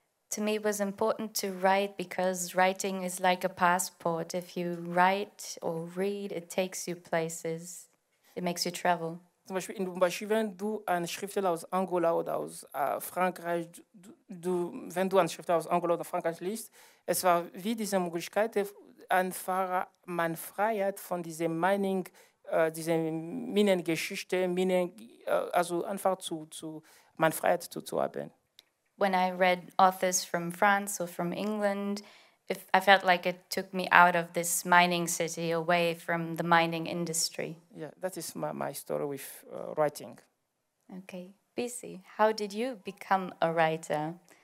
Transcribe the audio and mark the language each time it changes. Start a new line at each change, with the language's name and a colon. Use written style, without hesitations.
English: To me, it was important to write because writing is like a passport. If you write or read, it takes you places. It makes you travel.
German: Zum Beispiel, wenn du einen Schriftsteller aus Angola oder aus Frankreich, wenn du einen Schriftsteller aus Angola oder Frankreich liest, es war wie diese Möglichkeit, einfach meine Freiheit von dieser diese Minengeschichte, also einfach meine Freiheit zu haben.
English: When I read authors from France or from England, I felt like it took me out of this mining city, away from the mining industry. Yeah, that is my story with writing. Okay. Bisi, how did you become a writer?